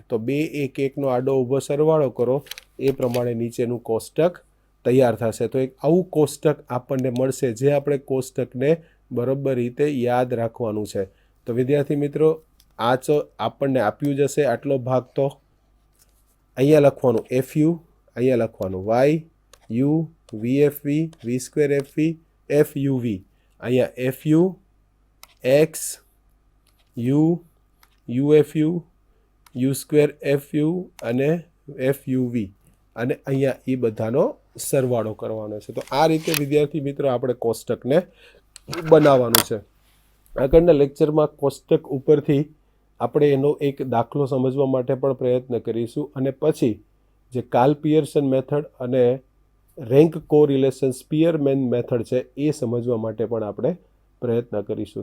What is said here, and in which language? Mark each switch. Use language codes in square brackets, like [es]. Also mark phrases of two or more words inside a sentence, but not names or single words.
[gu] તો 2 1 1નો આડો ઊભો સરવાળો કરો એ પ્રમાણે નીચેનું કોષ્ટક તૈયાર થશે. તો એક આવું કોષ્ટક આપણને મળશે જે આપણે કોષ્ટકને બરોબર રીતે યાદ રાખવાનું છે. તો વિદ્યાર્થી મિત્રો, આ તો આપણને આપ્યું જશે આટલો ભાગ. તો અહીંયા લખવાનું FU, અહીંયા લખવાનું YU, VFV, V²FV, FUV, અહીંયા FU, X, U, UFU, U²FU અને FUV, અને અહીંયા એ બધાનો સરવાળો કરવાનો છે. તો આ રીતે વિદ્યાર્થી મિત્રો આપણે કોષ્ટકને બનાવવાનું છે. આગળના લેક્ચરમાં કોષ્ટક ઉપરથી આપણે એનો એક દાખલો સમજવા માટે પણ પ્રયત્ન કરીશું અને પછી જે કાર્લ પિયર્સન મેથડ અને [en] rank correlation Spearman method [gu] છે એ સમજવા માટે પણ આપણે પ્રયત્ન કરીશું.